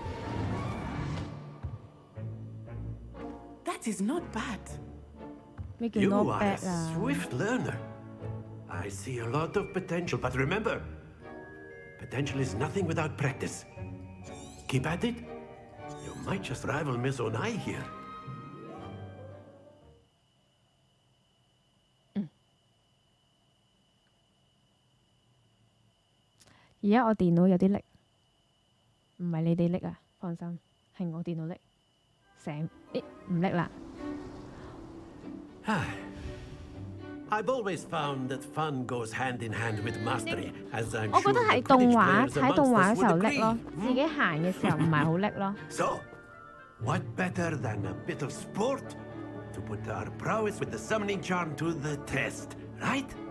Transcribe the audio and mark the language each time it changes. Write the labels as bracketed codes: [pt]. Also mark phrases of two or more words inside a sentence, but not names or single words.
[en] That is not bad. You are a swift learner. I see a lot of potential, but remember, potential is nothing without practice. Keep at it. You might just rival Miss Onai here. [yue] 而家我電腦有啲力，唔係你哋力啊，放心，係我電腦力，成唔力啦。 [en] I've always found that fun goes hand in hand with mastery, as I'm [yue] 我覺得係動畫睇動畫嘅時候叻咯， [en] agree. [yue] 自己行嘅時候唔係好叻咯。 [en] So, what better than a bit of sport to put our prowess with the summoning charm to the test, right?